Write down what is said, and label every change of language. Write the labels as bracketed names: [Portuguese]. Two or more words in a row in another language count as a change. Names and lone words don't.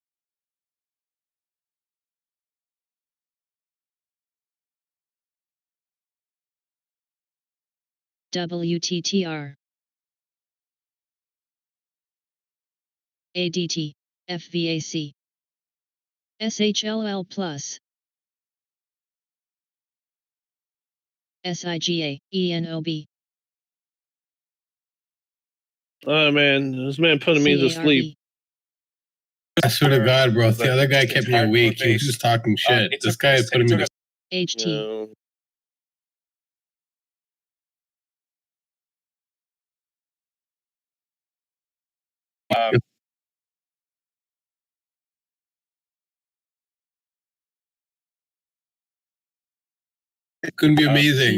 [English] WTTR. ADT, FVAC. SHLL Plus. SIGA, ENOB. Oh man, this man putting me to sleep. I swear to God, bro. If the other guy kept me awake, he was just talking shit. This guy is putting me to HT. It's gonna be amazing.